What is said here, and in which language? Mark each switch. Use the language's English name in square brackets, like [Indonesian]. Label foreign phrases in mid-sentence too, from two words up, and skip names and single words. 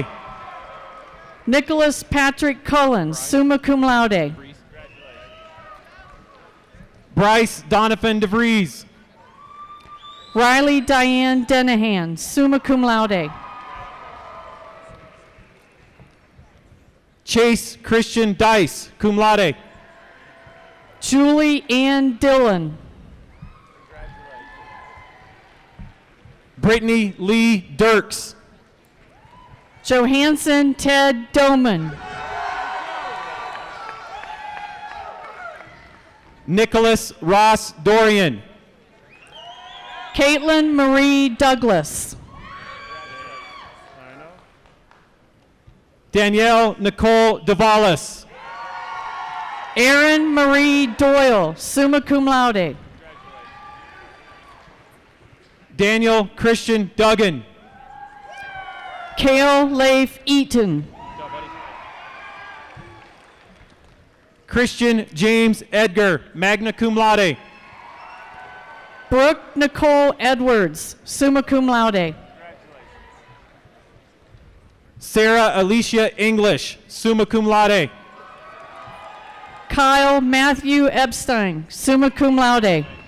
[English] Nicholas Patrick Cullen, [Latin] summa cum laude. [English] Bryce Donovan DeVries. Riley Diane Denahan, [Latin] summa cum laude. [English] Chase Christian Dice, [Latin] cum laude. [English] Julie Ann Dillon. Brittany Lee Dirks. Johansson Ted Doman. Nicholas Ross Dorian. Caitlin Marie Douglas. Danielle Nicole Davalis. Erin Marie Doyle, [Latin] summa cum laude. [English] Daniel Christian Duggan. Cale Leif Eaton. Christian James Edgar, [Latin] magna cum laude. [English] Brooke Nicole Edwards, [Latin] summa cum laude. [English] Sarah Alicia English, [Latin] summa cum laude. [English] Kyle Matthew Epstein, [Latin] summa cum laude.